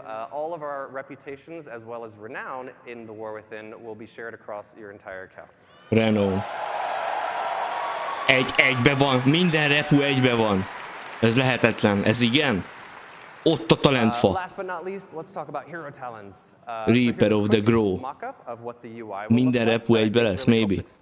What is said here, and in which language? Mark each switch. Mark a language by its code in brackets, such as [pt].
[en] All of our reputations as well as renown in the War Within will be shared across your entire account. Renown. [hu] Egybe van, minden repu egybe van. Ez lehetetlen, ez igen? Ott a talentfa. [en] Last but not least, let's talk about hero talents. Reaper of the Grow. [hu] Minden repu egybe lesz, maybe.